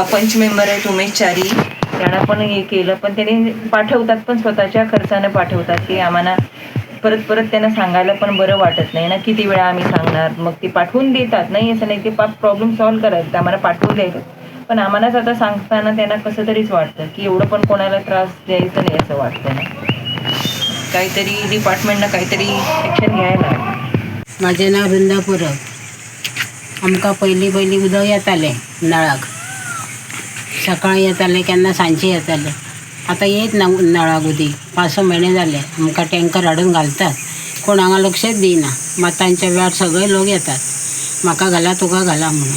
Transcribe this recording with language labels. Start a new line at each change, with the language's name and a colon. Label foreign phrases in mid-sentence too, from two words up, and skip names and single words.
Marathi: पंच मेंबर आहेत उमेश चारी, त्यांना पण हे केलं, पण त्याने पाठवतात पण स्वतःच्या खर्चानं पाठवतात की आम्हाला परत त्यांना सांगायला पण बरं वाटत नाही ना, किती वेळा आम्ही सांगणार. मग ते पाठवून देतात, नाही असं नाही, ते
English: problem solve
Marathi: करायचं आम्हाला पाठवून द्यायचं. पण आम्हालाच आता सांगताना त्यांना कसं तरीच वाटतं की एवढं पण कोणाला त्रास द्यायचं नाही असं वाटतं ना. काहीतरी डिपार्टमेंटनं काहीतरी ॲक्शन घ्यायला. माझे नाव वृंदा परब.
Konkani: आमकां पयलीं उदक येतालें नळाक, सकाळीं येतालें केन्ना सांजचें येतालें. आतां येत ना नळाक उदीक, 5-6 म्हयने जाले. आमकां टँकर हाडून घालतात, कोण हांगा लक्षच दिना. मातांच्या वेळार सगळे लोक येतात, म्हाका घाला तुका घाला म्हणून.